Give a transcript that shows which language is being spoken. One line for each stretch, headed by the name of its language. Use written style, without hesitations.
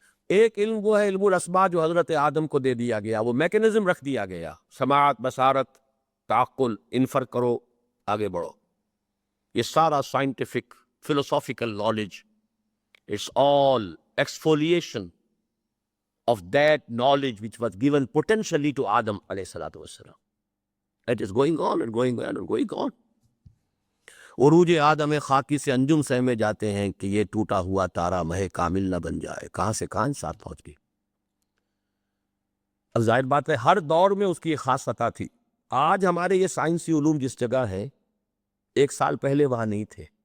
Urdu: ایک علم وہ ہے علم الاسماء جو حضرت آدم کو دے دیا گیا، وہ میکنزم رکھ دیا گیا، سماعت، بصارت، تعقل، انفر کرو، آگے بڑھو۔ یہ سارا scientific
English: philosophical knowledge, it's all exfoliation of that knowledge which was given potentially to Adam alayhi salatu wassalam. It is going on and going on and going on.
Urdu: عروج آدم خاکی سے انجم سہمے جاتے ہیں کہ یہ ٹوٹا ہوا تارا مہ کامل نہ بن جائے، کہاں سے کہاں ساتھ پہنچ گئی۔ اب ظاہر بات ہے ہر دور میں اس کی ایک خاص سطح تھی۔ آج ہمارے یہ سائنسی علوم جس جگہ ہیں، 1 سال پہلے وہاں نہیں تھے۔